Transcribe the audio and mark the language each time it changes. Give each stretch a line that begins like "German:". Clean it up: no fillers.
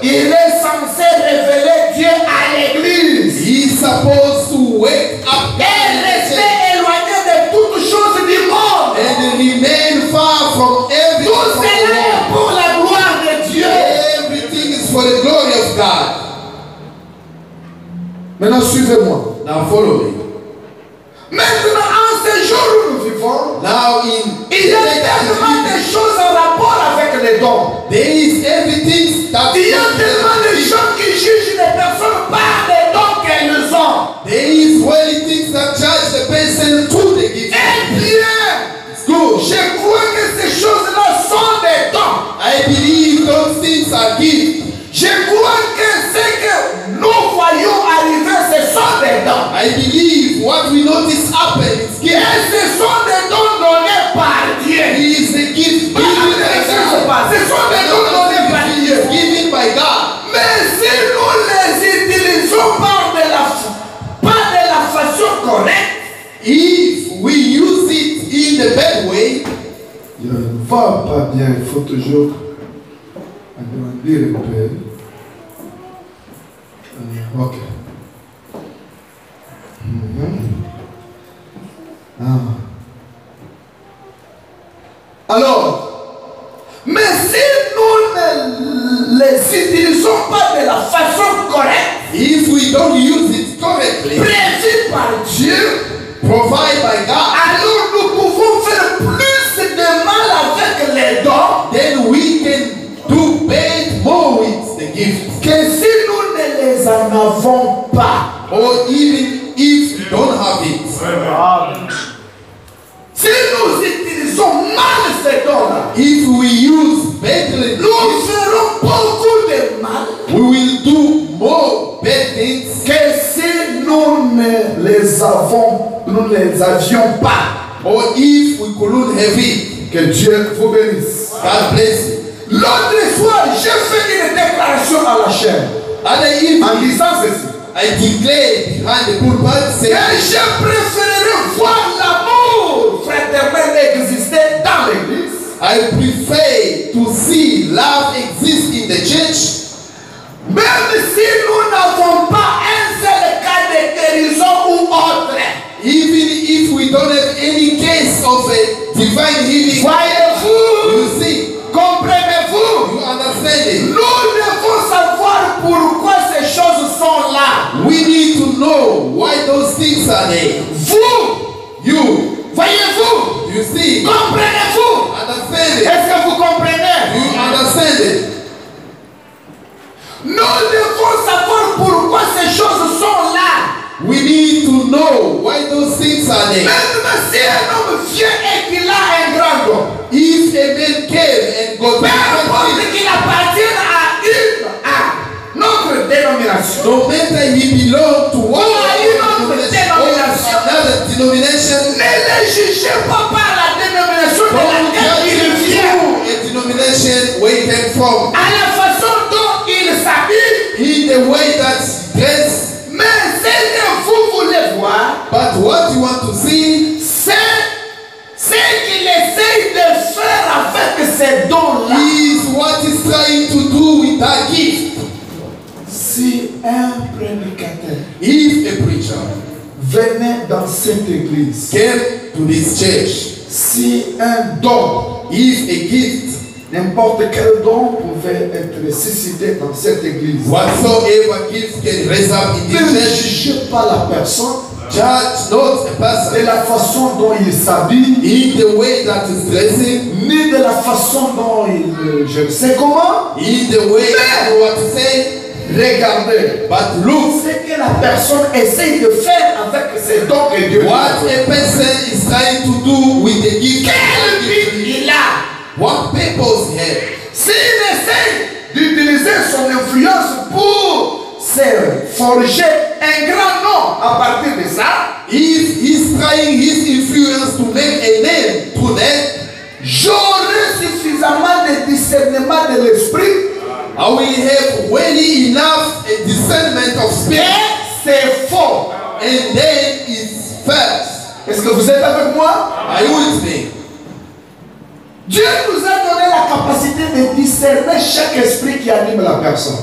French: il est censé révéler Dieu à l'église
English: he's supposed to wake up
French: et rester éloigné de toutes choses du monde.
English: and remain far from everything.
French: Tout cela est pour la gloire de Dieu.
English: Everything is for the glory of God.
French: Maintenant, suivez-moi.
English: Now follow me.
French: Maintenant, en ce jour où nous vivons,
English: Now in
French: il y a tellement de choses en rapport avec les dons.
English: there is everything that
French: Il y a tellement de gens qui jugent les personnes par les dons qu'elles ont.
English: there is really things that judge the person to the gift.
French: Eh bien,
English: It's good.
French: je crois que ces choses-là sont des dons.
English: I believe those things are gifts.
French: Je crois que ce que nous voyons arriver, ce sont des dons.
English: I believe what we notice happen is
French: Et
English: gift.
French: ce sont des dons donnés par Dieu.
English: He is the gift
French: Pas
English: given
French: avec
English: by
French: les choses
English: God.
French: pas. Ce sont des dons donnés par
English: He
French: Dieu.
English: is given by God.
French: Mais si nous les utilisons pas de la façon correcte,
English: If we use it in the bad way,
French: il ne va pas bien. Il faut toujours agrandir un peu. Ok. Alors, mais si nous ne les utilisons pas de la façon correcte,
English: if we don't use it correctly,
French: prévue par Dieu,
English: provide by God,
French: alors nous pouvons faire plus de mal avec les dons
English: then we can do bad more with the gift.
French: que si nous ne les en avons pas.
English: Or even if you don't have it.
French: Si nous utilisons mal ces dons-là,
English: If we use badly,
French: nous ferons beaucoup de mal
English: we will do more bad things
French: que si nous ne les avions pas.
English: or if we couldn't have it.
French: Que Dieu vous bénisse.
English: God bless you.
French: L'autre fois, j'ai fait une déclaration à la chaîne
English: Other evening,
French: en disant ceci.
English: I declared behind the pulpit, saying,
French: je préférerais voir l'amour fraternel exister dans l'église
English: I prefer to see love exist in the church,
French: même si nous n'avons pas un seul cas de guérison ou autre.
English: even if we don't have any case of a divine healing.
French: Voyez-vous?
English: You see,
French: Comprenez-vous?
English: you understand it.
French: Nous devons savoir pourquoi ces choses sont là.
English: We need to know why those things are there.
French: Vous,
English: You,
French: voyez-vous?
English: you see,
French: Comprenez-vous?
English: understand it.
French: Est-ce que vous comprenez?
English: You understand it.
French: Nous devons savoir pourquoi ces choses sont là.
English: We need to know why those things are there.
French: Même si un homme vient et qu'il a un grand don,
English: If a man came and got
French: peu importe
English: the
French: qu'il appartienne à notre dénomination,
English: no matter he belong to one
French: dénomination.
English: or another denomination,
French: ne les jugez pas par la dénomination de
English: don't
French: laquelle il
English: judge
French: vient,
English: a denomination where he came from,
French: à la façon dont il s'habille.
English: in the way that he dress.
French: Mais ce que vous voulez voir,
English: But what you want to see
French: c'est ce qu'il essaye de faire avec ces dons-là.
English: is what is you that gift.
French: Si un prédicateur
English: If a preacher
French: venait dans cette église,
English: came to this church,
French: si un don,
English: if a gift,
French: n'importe quel don pouvait être suscité dans cette église,
English: whatsoever gift can raise up in
French: ne
English: this church,
French: jugez pas la personne
English: judge not a
French: de
English: person
French: la façon dont il s'habille,
English: in the way that is dressing,
French: ni de la façon dont il, je ne sais comment.
English: in the way you want to say,
French: Regardez,
English: but look
French: ce que la personne essaye de faire avec ses dons que Dieu lui a
English: what
French: donnés.
English: a person is trying to do with the gift that
French: Quel
English: God gives but him.
French: il a?
English: What purpose he has.
French: S'il essaye d'utiliser son influence pour se forger un grand nom à partir de ça,
English: If he's trying his influence to make a name through that,
French: j'aurai suffisamment de discernement de l'esprit.
English: I will have really enough a discernment of
French: Et
English: spirit,
French: c'est faux.
English: and then it's false.
French: Est-ce que vous êtes avec moi?
English: Are you with me?
French: Dieu nous a donné la capacité de discerner chaque esprit qui anime la personne.